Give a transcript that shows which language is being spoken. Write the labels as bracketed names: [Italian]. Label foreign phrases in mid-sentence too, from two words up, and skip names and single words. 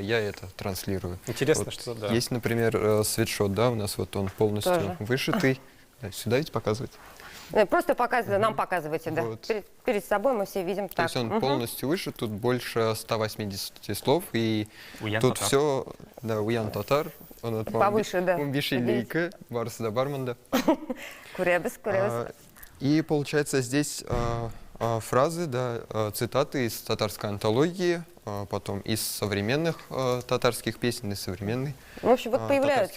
[Russian] я это транслирую. Интересно, Вот что да. Есть, например, свитшот, да, у нас вот он полностью Тоже. вышитый. Да, сюда ведь показывать. Просто нам показывайте, да. Вот. Перед собой мы все видим То так. есть он Мгм. полностью вышит, тут больше 180 слов, и [Tatar] Уян [Russian] тут [Tatar] татар. [Russian] все, да, [Tatar] уян татар. [Russian] Он вот Повыше, да. Умбишилейка, барсда барманда. Куребес. И получается здесь фразы, да, цитаты из татарской антологии, потом из современных татарских песен, из современной. В общем, вот появляются,